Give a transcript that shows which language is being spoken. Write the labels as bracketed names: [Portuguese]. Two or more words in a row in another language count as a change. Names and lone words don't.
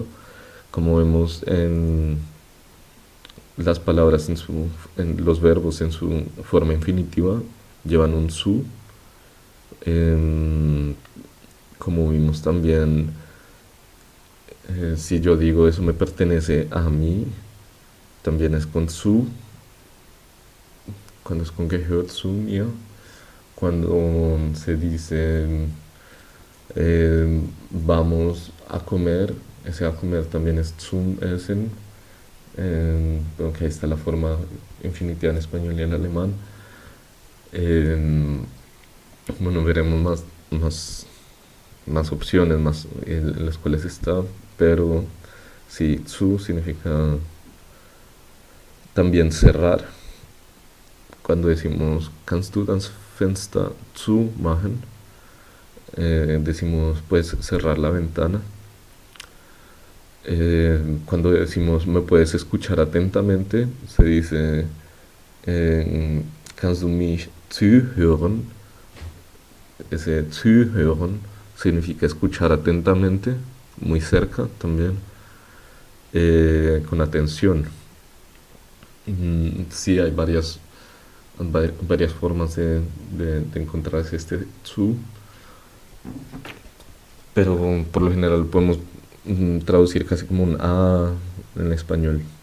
[Spanish] Como vemos en las palabras, en los verbos en su forma infinitiva llevan un su. Como vimos también, si yo digo eso me pertenece a mí, también es con su. Cuando es con [German] gehört zu mir. [Spanish] Cuando se dice vamos a comer, ese a comer también es [German] zum Essen. [Spanish] Aunque ahí está la forma infinitiva en español y en alemán. Eh, bueno, veremos más opciones más en las cuales está, pero sí, zu significa también cerrar. Cuando decimos [German] kannst du das Fenster zumachen, [Spanish] decimos puedes cerrar la ventana. Cuando decimos me puedes escuchar atentamente, se dice [German] kannst du mich zuhören. [Spanish] Ese zuhören significa escuchar atentamente, muy cerca también, con atención. Sí, hay varias formas de encontrarse este zu, pero por lo general podemos traducir casi como un a en español.